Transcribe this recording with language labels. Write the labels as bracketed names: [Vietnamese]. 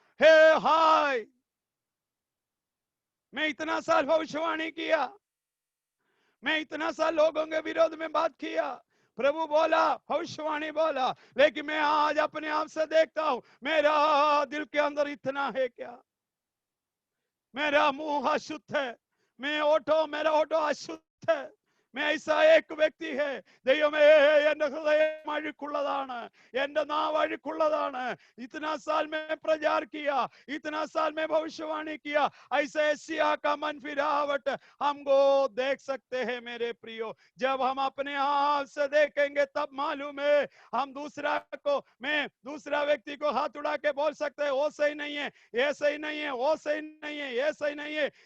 [Hindi] हे हाय, मैं इतना साल भविष्यवाणी किया, मैं इतना साल लोगों के विरोध में बात किया, प्रभु बोला, भविष्यवाणी बोला, लेकिन मैं आज अपने आप से देखता हूं मेरा दिल के अंदर इतना है क्या? मेरा मुंह अशुद्ध है, मेरा ओठो अशुद्ध है, मैं ऐसा एक व्यक्ति है. [Malayalam] ദൈവമേ, എന്റെ ഹൃദയം അഴുക്കുള്ളതാണ്, എന്റെ നാവ് അഴുക്കുള്ളതാണ്. [Hindi] इतना साल में प्रचार किया, इतना साल में भविष्यवाणी किया, ऐसे यशायाह का मन फिरावट हमको देख सकते हैं मेरे प्रियो. जब हम अपने आप से देखेंगे तब मालूम है, हम दूसरा को, मैं दूसरा व्यक्ति को हाथ उड़ा के बोल सकते हैं वो सही नहीं है, ये सही नहीं है, वो सही नहीं है, ये सही नहीं है.